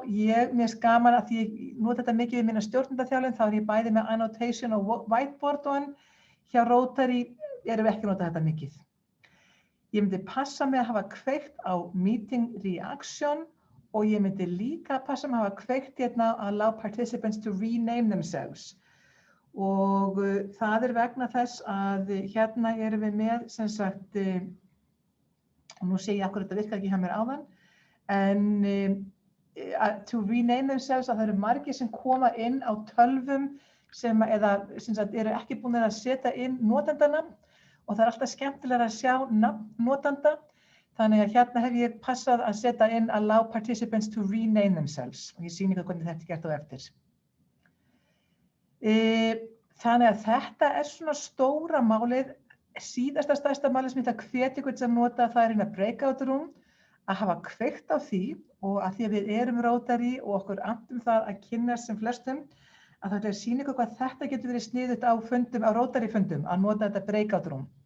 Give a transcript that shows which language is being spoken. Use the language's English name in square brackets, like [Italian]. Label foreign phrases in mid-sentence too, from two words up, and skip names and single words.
[Icelandic] Mér finnst gaman að því ég nota þetta mikið við mína stjórnendaþjálfun, þá er ég bæði með annotation og whiteboard og hjá Rotary erum við ekki að nota þetta mikið. Ég myndi passa mig að hafa kveikt á [English] meeting reaction [Icelandic] og ég myndi líka passa mig að hafa kveikt hérna að [English] allow participants to rename themselves. [Icelandic] Og það er vegna þess að hérna erum við með, sem sagt, og nú sé ég akkur þetta virkar ekki hjá mér áðan, en [English] to rename themselves [Icelandic] að það eru margir sem koma inn á tölvum sem eru ekki búin að setja inn notendanafn. Og það er alltaf skemmtilega að sjá nafn notanda, þannig að hérna hef ég passað að setja inn [English] allow participants to rename themselves [Icelandic] og ég sýni ykkur hvernig þetta er gert á eftir. Þannig að þetta er svona stóra málið, stærsta málið sem ég ætla að hvetja ykkur til að nota, það er hérna [English] breakout room, [Icelandic] að hafa kveikt á því og að því að við erum Rotary og okkur andum það að kynnast sem flestum, að það er að sýna ykkur hvað þetta getur verið sniðugt á Rotary fundum, að nota þetta [English] breakout room.